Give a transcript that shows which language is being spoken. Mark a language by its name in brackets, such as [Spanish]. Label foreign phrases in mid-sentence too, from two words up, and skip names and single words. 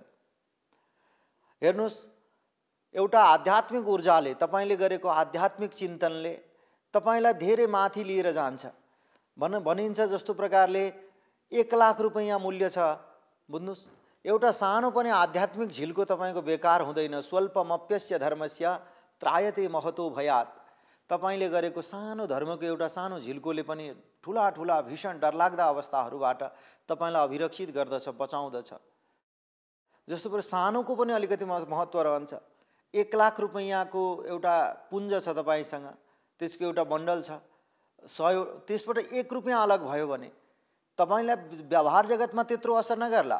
[Nepali] हेर्नुहोस्, एउटा आध्यात्मिक ऊर्जाले, तपाईँले गरेको आध्यात्मिक चिन्तनले तपाईँलाई धेरै माथि लिएर जान्छ। भनिन्छ जस्तो प्रकारले 1 लाख रुपैयाँ मूल्य छ, बुझ्नुहोस्, एउटा सानो पनि आध्यात्मिक झिल्को तपाईँको बेकार हुँदैन। [Sanskrit] स्वल्पमप्यस्य धर्मस्य त्रायते महतो भयात्। [Nepali] तपाईँले गरेको सानो धर्मको एउटा सानो झिल्कोले पनि ठुला ठुला भीषण डरलाग्दा अवस्थाहरूबाट तपाईँलाई अभिरक्षित गर्दछ, बचाउँदछ। जस्तो पर सानोको पनि अलिकति महत्त्व रहन्छ। 1 लाख रुपैयाँको एउटा पुञ्ज छ तपाईँसँग, त्यसको एउटा बन्डल छ, 100, त्यसबाट 1 रुपैयाँ अलग भयो भने तपाईँलाई व्यवहार जगतमा त्यत्रो असर नगर्ला।